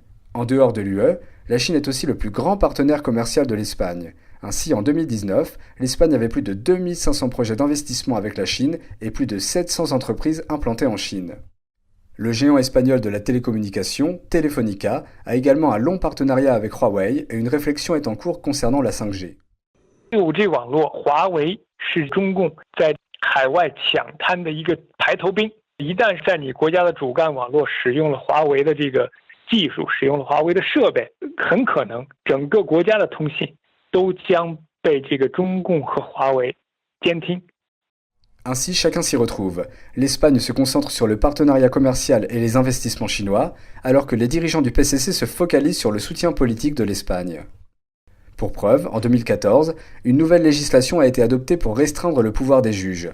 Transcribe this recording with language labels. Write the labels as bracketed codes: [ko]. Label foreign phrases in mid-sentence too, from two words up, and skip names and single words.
[fr] En dehors de l'UE, la Chine est aussi le plus grand partenaire commercial de l'Espagne. Ainsi, en 2019, l'Espagne avait plus de 2500 projets d'investissement avec la Chine et plus de 700 entreprises implantées en Chine. Le géant espagnol de la télécommunication, Telefónica, a également un long partenariat avec Huawei et une réflexion est en cours concernant la 5G. [zh] 5G 网络，华为是中共在海外抢滩的一个排头兵。一旦在你国家的主干网络使用了华为的这个技术，使用了华为的设备，很可能整个国家的通信都将被这个中共和华为监听。 [fr] Ainsi, chacun s'y retrouve. L'Espagne se concentre sur le partenariat commercial et les investissements chinois, alors que les dirigeants du PCC se focalisent sur le soutien politique de l'Espagne. Pour preuve, en 2014, une nouvelle législation a été adoptée pour restreindre le pouvoir des juges.